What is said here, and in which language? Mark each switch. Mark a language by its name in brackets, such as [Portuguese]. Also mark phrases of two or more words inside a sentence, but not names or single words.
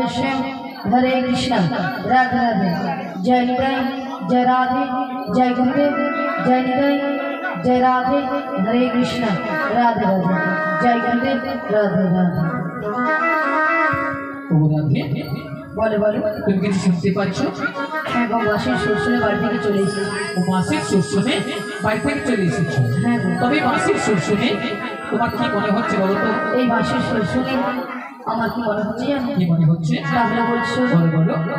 [Hindi] श्याम हरे कृष्ण राधे राधे जय निताई जय राधे जय गौरी जय निताई जय राधे हरे कृष्ण राधे राधे जय गौरी राधे राधे बोलो बोलो [Bangla] তুমি কিছু শুনতে পাচ্ছ? হ্যাঁ গো মাসির শ্বশুরের বাড়ি থেকে চলে এসেছি। ও মাসির শ্বশুরে বাড়ি থেকে চলে এসেছো? হ্যাঁ গো। তবে মাসির শ্বশুরে তোমার কি মনে হচ্ছে বলো তো? এই মাসির শ্বশুরে আমার কি মনে হচ্ছে জানো? কি মনে হচ্ছে? তাহলে বলছো বলো বলো।